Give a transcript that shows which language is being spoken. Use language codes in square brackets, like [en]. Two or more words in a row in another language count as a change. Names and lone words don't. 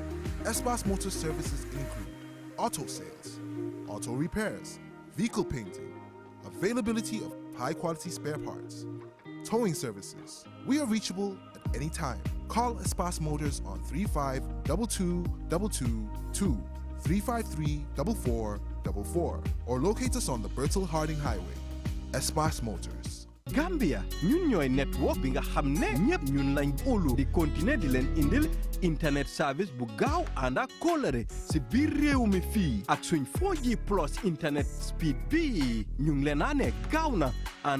[en] Espas Motor services include auto sales, auto repairs, vehicle painting, availability of high-quality spare parts, towing services. We are reachable at any time. Call Espas Motors on 352222 353-4444 or locate us on the Bertel Harding Highway. Espas Motors. [wo] Gambia ñun ñooy network bi nga xam ne ñëpp ñun lañ óolu di continuer di leen indil [en] internet service [wo] bu gaaw ànd ak kóolare si biir réew mi fii ak suñ [en] 4G plus internet speed [wo] bi ñu ngi leen a ne gaaw na ànd